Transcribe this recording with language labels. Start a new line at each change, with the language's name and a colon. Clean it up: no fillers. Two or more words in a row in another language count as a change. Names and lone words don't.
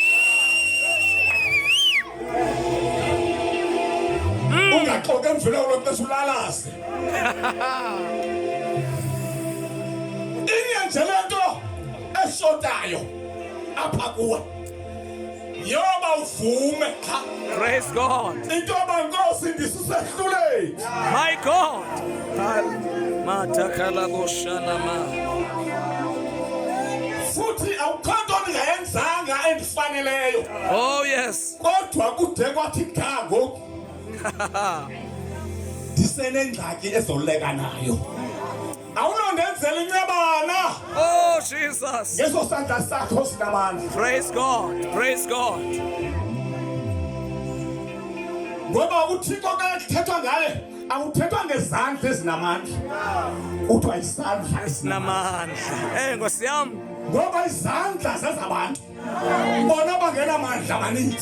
Xhosa: Ungaxoxa emvuleni loxesha ulalaze. Inyanzele nto eshotayo apha kuwe yoba uvume cha.
English: Praise God.
Xhosa: Into yoba Nkosi ndisisehluleli.
English: My God. Matakala boshanama.
Xhosa: Futhi awukho nto ndingayenzanga endifaneleyo.
English: Oh yes.
Xhosa: Kodwa kude kwathi cha ngoku ndisenengxaki ezoluleka nayo. Awunondenzela inyabana.
English: Oh Jesus.
Xhosa: Ngeso sandla sakho sinamandla.
English: Praise God. Praise God.
Xhosa: Ngoba uThixo xa kuthethwa ngaye awuthethwa ngezandla ezinamandla. Kuthiwa isandla Sinamandla. Nkosi yami. ngoba izandla zezabantu bona bangenamandla amaninzi.